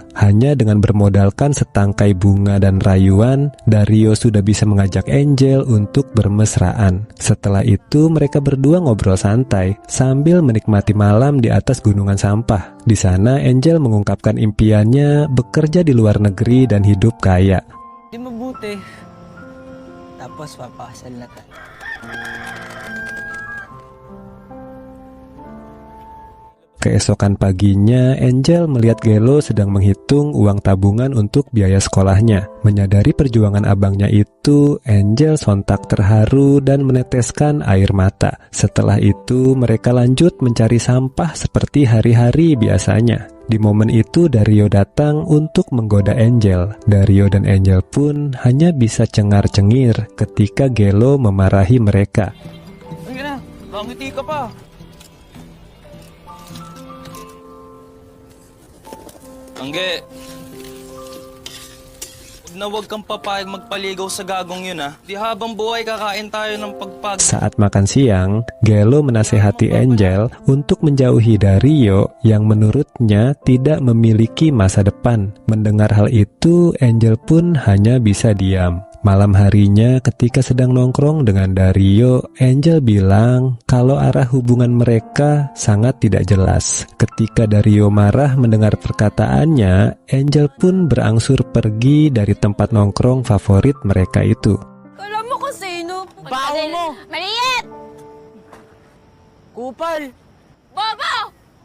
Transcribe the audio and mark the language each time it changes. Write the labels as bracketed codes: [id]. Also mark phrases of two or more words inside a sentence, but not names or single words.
[id] Hanya dengan bermodalkan setangkai bunga dan rayuan, Dario sudah bisa mengajak Angel untuk bermesraan. Setelah itu mereka berdua ngobrol santai sambil menikmati malam di atas gunungan sampah. Di sana Angel mengungkapkan impiannya bekerja di luar negeri dan hidup kaya. [tl] Di mabuti. Tapos papakasal na tayo. [id] Keesokan paginya, Angel melihat Gelo sedang menghitung uang tabungan untuk biaya sekolahnya. Menyadari perjuangan abangnya itu, Angel sontak terharu dan meneteskan air mata. Setelah itu, mereka lanjut mencari sampah seperti hari-hari biasanya. Di momen itu, Dario datang untuk menggoda Angel. Dario dan Angel pun hanya bisa cengar-cengir ketika Gelo memarahi mereka. [tl] Sige na, bangiti ka pa. Angge, huwag kang papayag magpaligaw sa gagong yun ha. Di habang buhay kakain tayo ng pagpag... [id] Saat makan siang, Gelo menasehati Angel untuk menjauhi Dario yang menurutnya tidak memiliki masa depan. Mendengar hal itu, Angel pun hanya bisa diam. Malam harinya ketika sedang nongkrong dengan Dario, Angel bilang kalau arah hubungan mereka sangat tidak jelas. Ketika Dario marah mendengar perkataannya, Angel pun berangsur pergi dari tempat nongkrong favorit mereka itu. [tl] Alam mo kung sino? Bao mo! Maliit! Kupal! Bobo!